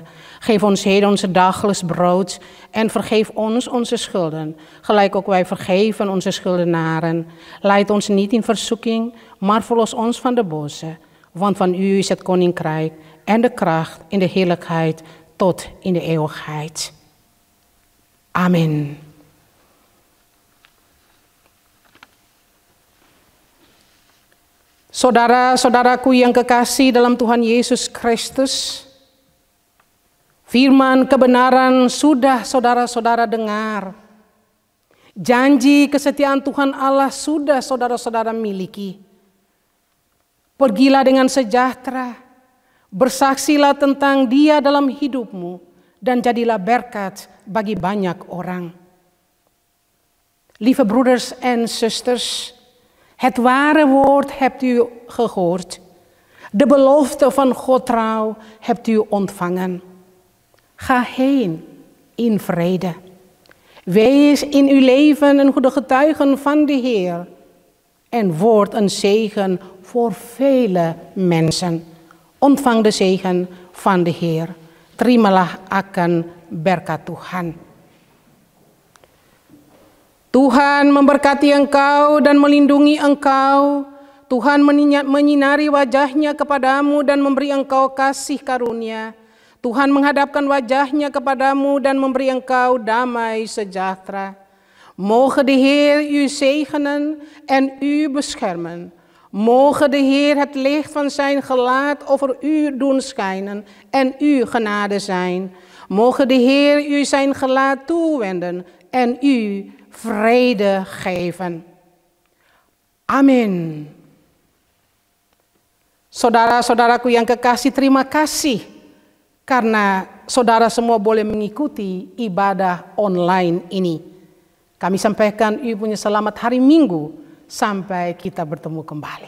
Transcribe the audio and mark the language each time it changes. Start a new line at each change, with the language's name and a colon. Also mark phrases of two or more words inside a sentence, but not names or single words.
Dutch: Geef ons heden onze dagelijks brood en vergeef ons onze schulden, gelijk ook wij vergeven onze schuldenaren. Leid ons niet in verzoeking, maar verlos ons van de boze. Want van u is het koninkrijk en de kracht en de heerlijkheid tot in de eeuwigheid. Amen.
Indonesian: Saudara-saudaraku yang kekasih dalam Tuhan Yesus Kristus, firman kebenaran sudah saudara-saudara dengar. Janji kesetiaan Tuhan Allah sudah saudara-saudara miliki. Pergilah dengan sejahtera, bersaksilah tentang Dia dalam hidupmu, dan jadilah berkat bagi banyak orang.
Dutch: Lieve broeders en zusters, het ware woord hebt u gehoord. De belofte van God trouw hebt u ontvangen. Ga heen in vrede. Wees in uw leven een goede getuige van de Heer. en wordt een zegen voor vele mensen. Ontvang de zegen van de Heer.
Indonesian: Terimalah akan berkat Tuhan. Tuhan memberkati engkau dan melindungi engkau. Tuhan menyinari wajahnya kepadamu dan memberi engkau kasih karunia. Tuhan menghadapkan wajahnya kepadamu dan memberi engkau damai sejahtera.
Dutch: Moge de Heer u zegenen en u beschermen. Moge de Heer het licht van zijn gelaat over u doen schijnen en u genade zijn. Moge de Heer u zijn gelaat toewenden en u vrede geven.
Indonesian: Amin. Saudara-saudaraku yang kekasih, terima kasih karena saudara semua boleh mengikuti ibadah online ini. Kami sampaikan ibu punya selamat hari Minggu sampai kita bertemu kembali.